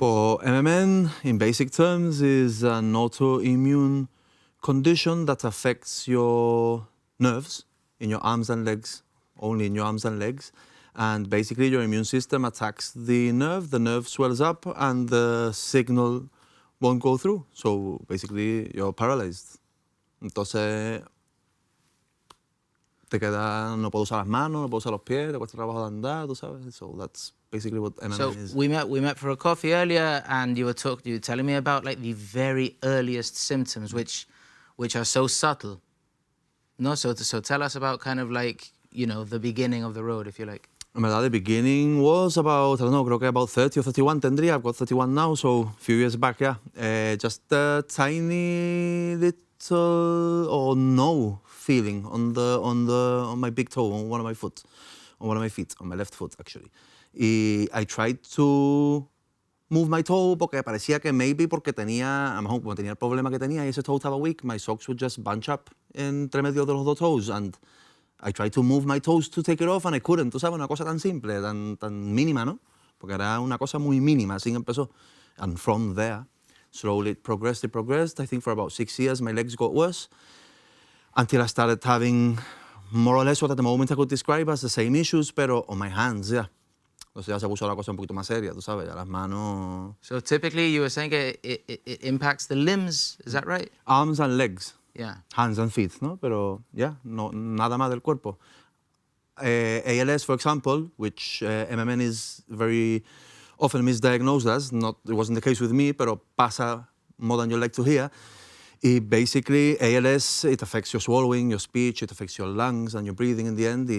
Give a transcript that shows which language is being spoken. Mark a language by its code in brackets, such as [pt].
[en] For MMN, in basic terms, is an autoimmune condition that affects your nerves in your arms and legs, only in your arms and legs. And basically your immune system attacks the nerve swells up, and the signal won't go through. So basically you're paralyzed. [es] Entonces, no puedo usar las manos, no puedo usar los pies, te cuesta trabajo de andar, tú sabes. [en] So that's basically what MMN is. So we met for a coffee earlier, and you were telling me about like the very earliest symptoms, which are so subtle. No, so tell us about kind of like, you know, the beginning of the road, if you like. [es] En verdad, [en] the beginning was about, I don't know, [es] creo que [en] about 30 or 31 [es] tendría. [en] I've got 31 now, so a few years back, yeah. Just a tiny little or no feeling on my big toe, on one of my feet, on my left foot actually. I tried to move my toe [es] porque parecía que [en] maybe [es] porque tenía, a lo mejor como tenía el problema que tenía y ese toe estaba [en] weak, my socks would just bunch up [es] entre medio de los dos toes, [en] and I tried to move my toes to take it off and I couldn't. [es] Tú sabes, una cosa tan simple, tan mínima, ¿no? Porque era una cosa muy mínima, así empezó. [en] And from there, slowly it progressed. I think for about 6 years, my legs got worse until I started having more or less what at the moment I could describe as the same issues, [es] pero [en] on my hands, yeah. [es] Entonces ya se puso la cosa un poquito más seria, tú sabes, ya las manos... [en] So typically you were saying it impacts the limbs, is that right? Arms and legs. Yeah. Hands and feet, [es] ¿no? Pero, [en] yeah, [es] no, nada más del cuerpo. [en] ALS, for example, which MMN is very often misdiagnosed as, it wasn't the case with me, [es] pero pasa [en] more than you like to hear. Basically, ALS, it affects your swallowing, your speech, it affects your lungs and your breathing in the end.